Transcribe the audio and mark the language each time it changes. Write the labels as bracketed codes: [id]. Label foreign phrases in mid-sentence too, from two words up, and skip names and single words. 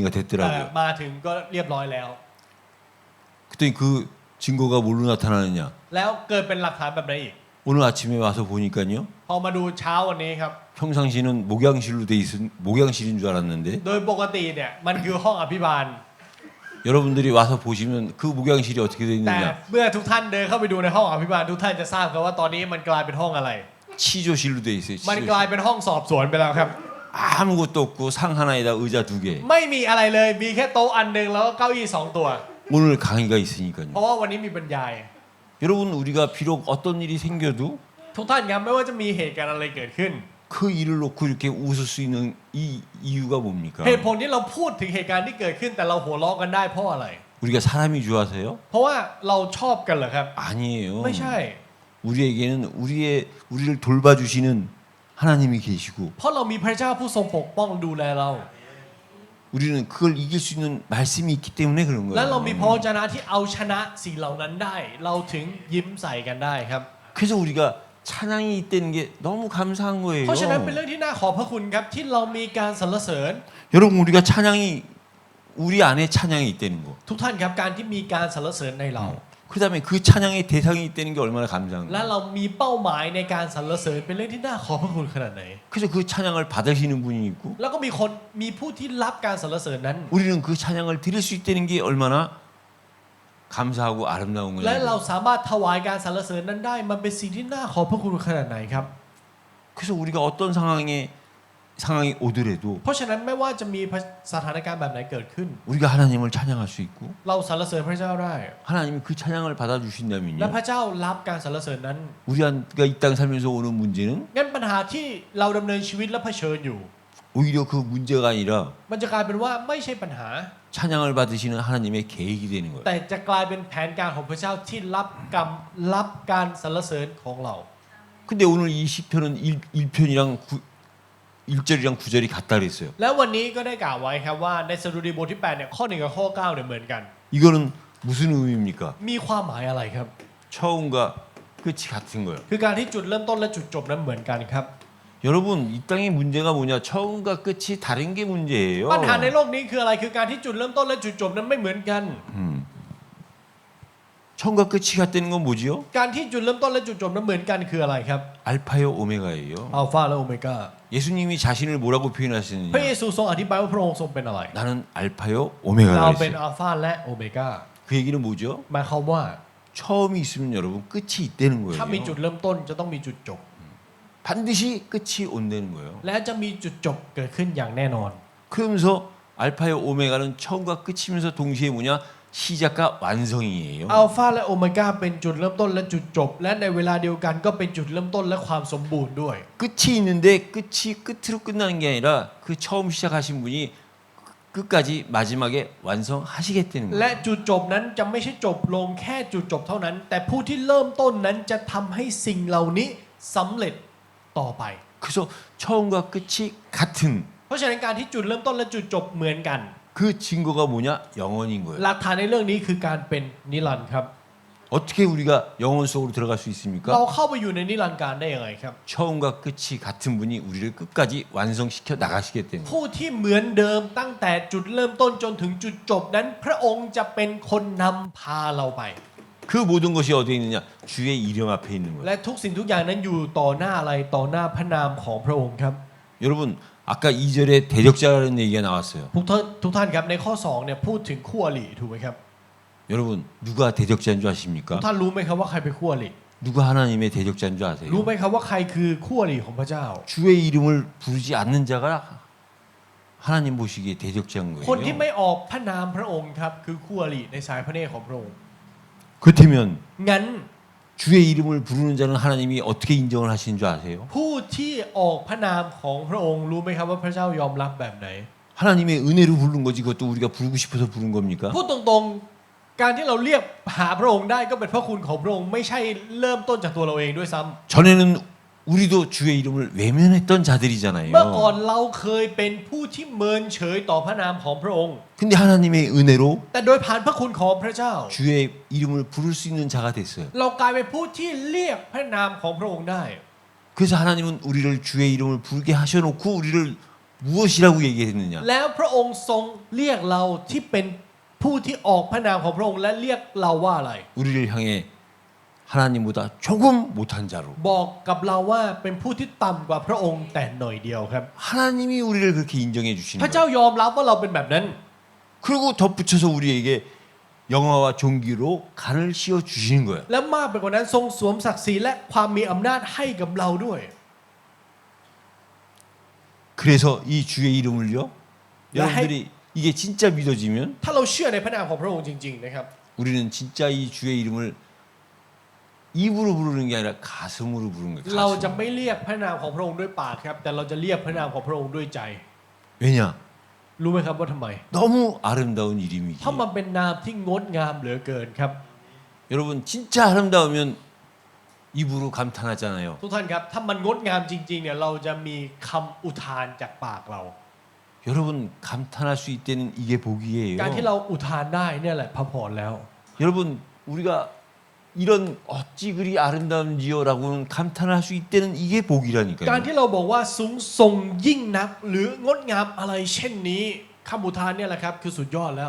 [th] แต่ [ko] 됐더라고요. [th] มาถึงก็เรียบร้อยแล้ว [ko] 그랬더니 그 증거가 뭘로 나타나느냐? [th] แล้วเกิดเป็นหลักฐานแบบไหนอีก [ko] 오늘 아침에 와서 보니까요. [th] พอมาดูเช้าวันนี้ครับ [ko] 평상시는 목양실로 돼 있은 목양실인 줄 알았는데 [th] โดยปกติเนี่ยมันคือห้องอภิบาล [ko] 여러분들이 와서 보시면 그 목양실이 어떻게 돼 [th] แต่ [ko] 있느냐? [th] เมื่อทุกท่านเดินเข้าไปดูในห้องอภิบาลทุกท่านจะทราบครับว่าตอนนี้มันกลายเป็นห้องอะไร [ko] 치조실로 돼 있어요. [th] มันกลาย [ko] 치조실. [th] เป็นห้องสอบสวนไปแล้วครับ [ko] 아무것도 없고 상 하나에다 의자 2개. [th] ไม่มีอะไรเลยมีแค่โต๊ะอันหนึงแล้วก็เก้าอี้2ตัว [ko] 오늘 강의가 [th] เพ [ko] 있으니까요. [th] ราะว่าวันนี้มีบรรยาย [ko] 여러분 우리가 비록 어떤 일이 생겨도 [th] ทุกท่านครับไม่ว่าจะมีเหตุการณ์อะไรเกิดขึ้น [ko] 그 일을 놓고 이렇게 웃을 수 있는 이 이유가 뭡니까? [th] เหตุผลที่เราพูดถึงเหตุการณ์ที่เกิดขึ้นแต่เราหัวเราะกันได้เพราะอะไร [ko] 우리가 사람이 좋아서요? [th] เพราะว่าเราชอบกันเหรอครับ [ko] 아니에요. [th] ไม่ใช่ [ko] 우리에게는 우리를 돌봐주시는 하나님이 계시고 [th] เพราะเรามีพระเจ้าผู้ทรงปกป้องดูแลเรา [ko] 우리는 그걸 이길 수 있는 말씀이 있기 때문에 그런 [th] และเรามีพระ [ko] 거예요. [th] วจนะที่เอาชนะสิ่งเหล่านั้นได้ เราถึงยิ้มใส่กันได้ครับ [ko] 그래서 우리가 찬양이 있다는 게 너무 감사한 거예요. [th] เพราะฉะนั้นเป็นเรื่องที่น่าขอบพระคุณครับที่เรามีการสรรเสริญ [ko] 여러분 우리가 찬양이 우리 안에 찬양이 있다는 거. [th] ทุกท่านครับการที่มีการสรรเสริญในเรา [ko] 그다음에 그 찬양의 대상이 있다는 게 얼마나 감사한 [th] และ [ko] 거예요. [th] เรามีเป้าหมายในการสรรเสริญเป็นเรื่องที่น่าขอบพระคุณขนาดไหน [ko] 그래서 그 찬양을 받으시는 분이 있고 [th] แล้วก็มีผู้ที่รับการสรรเสริญนั้น [ko] 우리는 그 찬양을 드릴 수 있다는 게 얼마나 감사하고 아름다운 [th] และเรา [ko] 거예요. [th] สามารถถวายการสรรเสริญนั้นได้มันเป็นสิ่งที่น่าขอบพระคุณขนาดไหนครับ [ko] 그래서 우리가 어떤 상황이 오더라도 [th] เพราะฉะนั้นไม่ว่าจะมีสถานการณ์แบบไหนเกิดขึ้น [ko] 우리가 하나님을 찬양할 수 있고 [th] เราสรรเสริญพระเจ้าได้ [ko] 하나님이 그 찬양을 [th] และ [ko] 받아주신다면요. [th] พระเจ้ารับการสรรเสริญนั้น [ko] 우리가 이 땅 살면서 오는 문제는 [th] งั้นปัญหาที่เราดำเนินชีวิตและเผชิญอยู่ [ko] 오히려 그 문제가 아니라 [th] มันจะกลายเป็นว่าไม่ใช่ปัญหา [ko] 찬양을 받으시는 하나님의 계획이 되는 거예요. [th] แต่จะกลายเป็นแผนการของพระเจ้าที่รับการสรรเสริญของเรา [ko] 근데 오늘 이 시편은 1편이랑 1절이랑 9절이 같다 그랬어요. [th] แล้ววันนี้ก็ได้กล่าวไว้ครับว่าในสดุดีบทที่8เนี่ยข้อ1กับข้อ9เนี่ยเหมือนกัน [ko] 이거는 무슨 의미입니까? [th] มีความหมายอะไรครับ [ko] 처음과 끝이 같은 거예요. [th] คือการที่จุดเริ่มต้นและจุดจบนั้นเหมือนกันครับ [ko] 여러분 이 땅의 문제가 뭐냐? 처음과 끝이 다른 게 문제예요. [th] ปัญหาในโลกนี้คืออะไรคือการที่จุดเริ่มต้นและจุดจบนั้นไม่เหมือนกัน [ko] 처음과 끝이 같다는 건 뭐지요? [th] การที่จุดเริ่มต้นและจุดจบนั้นเหมือนกันคืออะไรครับ [ko] 알파요 오메가예요. [th] อัลฟาและโอเมก้า [ko] 예수님이 자신을 뭐라고 [th] พระเย [ko] 표현하시느냐? [th] ซูทรงอธิบายว่าพระองค์ทรงเป็นอะไร [ko] 나는 알파요 [th] เรา [ko] 오메가가 [th] เป็น [ko] 있어요. [th] อัลฟาและโอเมก้า [ko] 그 얘기는 뭐죠? [th] หมายความว่า [ko] 처음이 있으면 여러분 끝이 있다는 [th] ถ้ามีจุด [ko] 거예요. [th] เริ่มต้นจะต้องมีจุดจบ [ko] 반드시 끝이 온다는 거예요. [th] และจะมีจุดจบเกิดขึ้นอย่างแน่นอน [ko] 그러면서 알파요 오메가는 처음과 끝이면서 동시에 뭐냐? 시작과 완성이에요. [th] อัลฟาและโอเมก้าเป็นจุดเริ่มต้นและจุดจบ และในเวลาเดียวกันก็เป็นจุดเริ่มต้นและความสมบูรณ์ด้วย [ko] 끝이 있는데 끝이 끝으로 끝나는 게 아니라 그 처음 시작하신 분이 끝까지 마지막에 완성하시겠다는 [th] และ [ko] 거예요. [th] จุดจบนั้นจะไม่ใช่จบลงแค่จุดจบเท่านั้น แต่ผู้ที่เริ่มต้นนั้นจะทำให้สิ่งเหล่านี้สำเร็จต่อไป [ko] 그래서 처음과 끝이 같은 [th] เพราะฉะนั้นการที่จุดเริ่มต้นและจุดจบเหมือนกัน [ko] 그 증거가 뭐냐? 영원인 거예요. [th] หลักฐานในเรื่องนี้คือการเป็นนิรันดร์ครับ [ko] 어떻게 우리가 영원 속으로 들어갈 수 [th] เรา [ko] 있습니까? [th] เข้าไปอยู่ในนิรันดร์การได้ยังไงครับ [ko] 처음과 끝이 같은 분이 우리를 끝까지 완성시켜 나가시겠다는 거예요. [th] ผู้ที่เหมือนเดิมตั้งแต่จุดเริ่มต้นจนถึงจุดจบนั้น พระองค์จะเป็นคนนำพาเราไป [ko] 그 모든 것이 어디에 있느냐? 주의 이름 앞에 있는 거예요. [th] และทุกสิ่งทุกอย่างนั้นอยู่ต่อหน้าอะไรต่อหน้าพระนามของพระองค์ครับ [ko] 여러분 아까 2절에 대적자라는 얘기가 나왔어요. [th] ทุกท่านครับในข้อ2เนี่ยพูดถึงคู่อริถูกไหมครับ [ko] 여러분 누가 대적자인 줄 [th] ทุก [ko] 아십니까? [th] ท่านรู้ไหมครับว่าใครเป็นคู่อริ [ko] 누가 하나님의 대적자인 줄 [th] รู้ [ko] 아세요? [th] ไหมครับว่าใครคือคู่อริของพระเจ้า [ko] 주의 이름을 부르지 않는 자가 하나님 보시기에 대적자인 [th] คนที่ [ko] 거예요. [th] ไม่ออกพระนามพระองค์ครับคือคู่อริในสายพระเนตรของพระองค์ [ko] 그렇다면 [th] งั้น [ko] 주의 이름을 부르는 자는 하나님이 어떻게 인정을 하시는 줄 아세요? [th] ผู้ที่ออกพระนามของพระองค์รู้ไหมครับว่าพระเจ้ายอมรับแบบไหน [ko] 하나님의 은혜로 부른 거지 그것도 우리가 부르고 싶어서 부른 겁니까? [th] พูดตรงๆการที่เราเรียกหาพระองค์ได้ก็เป็นพระคุณของพระองค์ไม่ใช่เริ่มต้นจากตัวเราเองด้วยซ้ำ [ko] 전에는 우리도 주의 이름을 외면했던 [th] เมื่อก่อน [ko] 자들이잖아요. [th] เราเคยเป็นผู้ที่เมินเฉยต่อพระนามของพระองค์ [ko] 근데 하나님의 은혜로 [th] แต่โดยผ่านพระคุณของพระเจ้า [ko] 주의 이름을 부를 수 있는 자가 됐어요. [th] เรากลายเป็นผู้ที่เรียกพระนามของพระองค์ได้ [ko] 그래서 하나님은 우리를 주의 이름을 부르게 하셔놓고 우리를 무엇이라고 얘기했느냐? [th] แล้วพระองค์ทรงเรียกเราที่เป็นผู้ที่ออกพระนามของพระองค์และเรียกเราว่าอะไร [ko] 우리를 향해 하나님보다 조금 못한 자로 [th] บอกกับเราว่าเป็นผู้ที่ต่ำกว่าพระองค์แต่หน่อยเดียวครับ [ko] 하나님이 우리를 그렇게 인정해 [th] พ [ko] 주시는 [th] ระเจ้า [ko] 거예요. [th] ยอมรับว่าเราเป็นแบบนั้น [ko] 그리고 덧붙여서 우리에게 영화와 종기로 간을 씌워 주시는 거예요. [th] และมากไปกว่านั้นทรงสวมศักดิ์ศรีและความมีอำนาจให้กับเราด้วย [ko] 그래서 이 주의 이름을요. 야, 여러분들이 이게 진짜 믿어지면 [th] ถ้าเราเชื่อในพระนามของพระองค์จริงๆนะครับ [ko] 우리는 진짜 이 주의 이름을 입으로 부르는 게 아니라 가슴으로 부르는 거예요. [th] เราจะ [ko] 가슴. [th] ไม่เรียกพระนามของพระองค์ด้วยปากครับ แต่เราจะเรียกพระนามของพระองค์ด้วยใจ [ko] 왜냐? [th] รู้ไหมครับว่าทำไม [ko] 너무 아름다운 이름이기에. [th] เพราะมันเป็นนามที่งดงามเหลือเกินครับ [ko] 여러분 진짜 아름다우면 입으로 감탄하잖아요. [th] ทุกท่านครับถ้ามันงดงามจริงๆเนี่ยเราจะมีคำอุทานจากปากเรา [ko] 여러분 감탄할 수 있다는 이게 복이에요. [th] การที่เราอุทานได้เนี่ยแหละพระพรแล้ว [ko] 여러분 우리가 이런 어찌 그리 아름다운지요라고는 감탄할 수 있다는 이게 [th] การ [ko] 복이라니까요. [th] ที่เราบอกว่าสูงส่งยิ่งนักหรืองดงามอะไรเช่นนี้คำอุทานเนี่ยแหละครับคือสุดยอดแล้ว